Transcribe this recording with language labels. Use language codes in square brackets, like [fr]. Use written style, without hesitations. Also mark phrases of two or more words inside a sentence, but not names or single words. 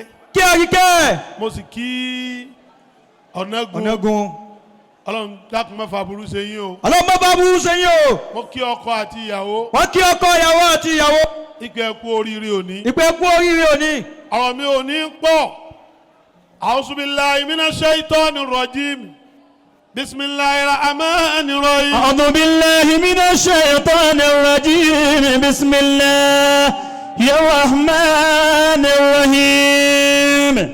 [yo] kí Àríkẹ́. mo sì kí Ọ̀nàgún. Ọ̀nàgún. ọlọ́run dákun má fa burú ṣe yín o. ọlọ́run má fa burú ṣe yín o. mo kí ọkọ àti ìyàwó. wọ́n kí ọkọ ìyàwó àti ìyàwó. ìpè kú oríire òní. ìpè kú oríire òní. ọ̀rọ̀ mi ò ní pọ̀. [ar] أعوذ بالله من الشيطان الرجيم. بسم الله الرحمن الرحيم. أعوذ بالله من الشيطان الرجيم. بسم الله الرحمن الرحيم.